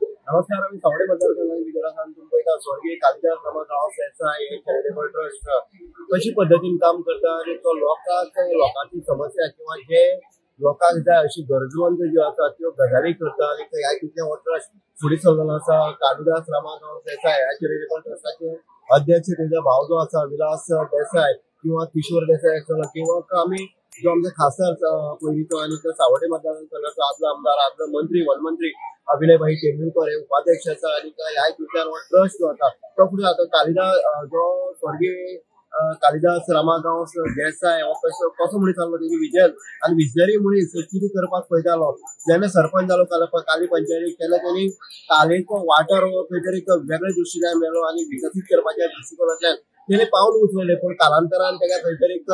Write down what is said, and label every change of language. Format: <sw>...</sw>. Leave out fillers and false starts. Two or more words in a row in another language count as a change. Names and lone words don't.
<kok>नमस्कार आम्ही सावडे मतदारसंघात भितर आसा आनी तुमकां पळयता स्वर्गीय कालिदास रामागाव संस्था हे चॅरिटेबल ट्रस्ट कशी पद्दतीन काम करता आनी तो लोकांची समस्या किंवा जे लोकांक जाय अशी गरजवंत ज्यो आसा त्यो गजाली करता आनी ह्या कितल्या हो ट्रस्ट फुडें चल्लेलो आसा कालिदास रामागाव संस्था ह्या चॅरिटेबल ट्रस्टाचे अध्यक्ष तेजा भाव जो आसा विलास देसाय किंवा किशोर देसाय आसतलो किंवा आमी जो आमचो खासदार पयलींचो आनी तो सावडे मतदारसंघाचो आदलो आमदार आदलो मंत्री वनमंत्री अभिनयभाई तेंडुलकर हे उपाध्यक्ष आसा आनी ह्या विचार हो ट्रस्ट जो आसा तो फुडें आतां कालिदास जो स्वर्गीय कालिदास रामागाव देसाय हो कसो मनीस आसलो तेजी विजन आनी विजनरी मनीस कितें करपाक पळयतालो जेन्ना सरपंच जालो काली पंचायतीक तेन्ना तेणी कालेचो वाठार हो खंय तरी एक वेगळे दृश्टीकोन मेळ्ळो आनी विकसीत करपाच्या दृश्टीकोनांतल्यान तेणे पावल उचललें पण कालांतरान ताका खंय तरी एक</kok>